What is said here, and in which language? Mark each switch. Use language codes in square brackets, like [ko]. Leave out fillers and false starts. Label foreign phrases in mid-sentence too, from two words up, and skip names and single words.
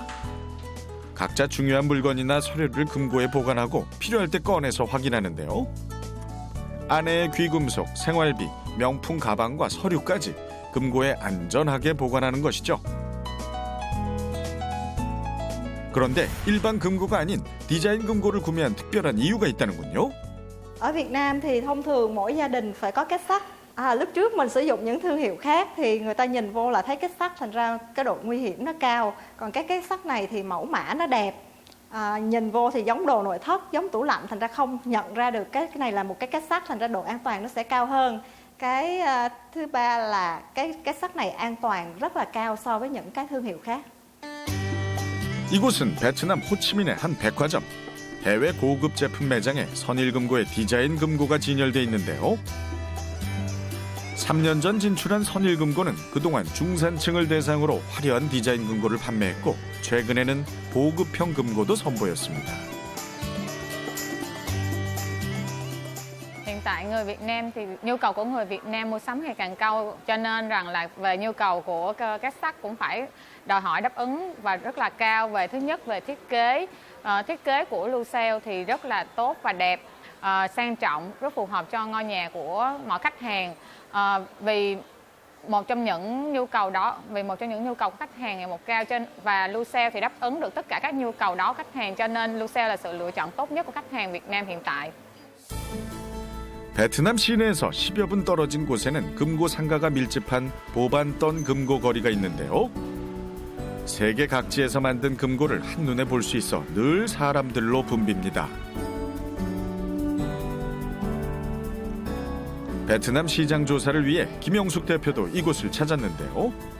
[ko] 각자 중요한 물건이나 서류를 금고에 보관하고 필요할 때 꺼내서 확인하는데요. 아내의 귀금속, 생활비, 명품 가방과 서류까지 금고에 안전하게 보관하는 것이죠. 그런데 일반 금고가 아닌 디자인 금고를 구매한 특별한 이유가 있다는군요. [vi] Ở Việt Nam thì thông thường mỗi gia đình phải có két sắt. Lúc trước mình sử dụng những thương hiệu khác thì người ta nhìn vô là thấy két sắt, thành ra cái độ nguy hiểm nó cao. Còn cái két sắt này thì mẫu mã nó đẹp. Nhìn vô thì giống đồ nội thất, giống tủ lạnh, thành ra không nhận ra được cái này là một cái két sắt, thành ra độ an toàn nó sẽ cao hơn. Cái thứ ba là cái két sắt này an toàn rất là cao so với những cái thương hiệu khác. [ko] 이곳은 베트남 호치민의 한 백화점. 해외 고급 제품 매장에 선일금고의 디자인 금고가 진열돼 있는데요. 3년 전 진출한 선일금고는 그동안 중산층을 대상으로 화려한 디자인 금고를 판매했고 최근에는 보급형 금고도 선보였습니다. [vi] Hiện tại người Việt Nam thì nhu cầu của người Việt Nam mua sắm ngày càng cao, cho nên rằng là về nhu cầu của két sắt cũng phải đòi hỏi đáp ứng và rất là cao. Về thứ nhất về thiết kế của Lucell thì rất là tốt và đẹp, sang trọng, rất phù hợp cho ngôi nhà của mọi khách hàng. Vì một trong những nhu cầu của khách hàng ngày một cao và Lucell thì đáp ứng được tất cả các nhu cầu đó của khách hàng, cho nên Lucell là sự lựa chọn tốt nhất của khách hàng Việt Nam hiện tại. [ko] 베트남 시내에서 10여 분 떨어진 곳에는 금고 상가가 밀집한 보반던 금고 거리가 있는데요. 세계 각지에서 만든 금고를 한눈에 볼 수 있어 늘 사람들로 붐빕니다. 베트남 시장 조사를 위해 김영숙 대표도 이곳을 찾았는데요.